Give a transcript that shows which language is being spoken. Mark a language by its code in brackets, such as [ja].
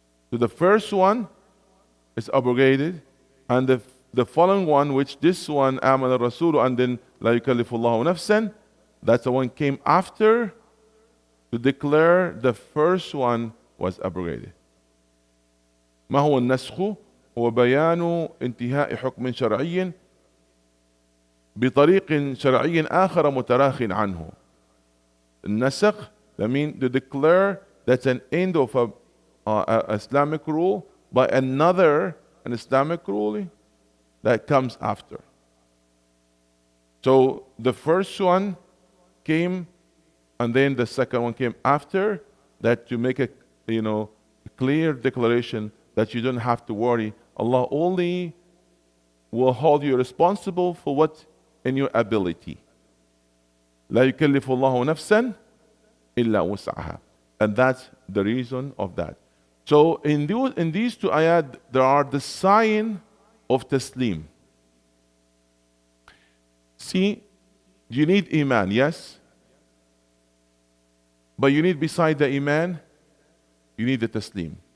[en] So the first one is abrogated, and the following one, which this one, Aman al-Rasul, and then La yukallifullahu nafsan, that's the one came after to declare the first one was abrogated. [ar] ما هو النسخ؟ هو بيان انتهاء حكم شرعي بطريق شرعي آخر متراخٍ عنه. النسخ, [en] that means to declare that's an end of a Islamic rule by an Islamic ruling that comes after. So the first one came, and then the second one came after that, to make a clear declaration that you don't have to worry. Allah only will hold you responsible for what in your ability. [ar] لا يكلف الله نفسا إلا وسعها. [en] And that's the reason of that. So in these two ayat, there are the sign of taslim. See, you need iman, yes? But you need, beside the iman, you need the taslim.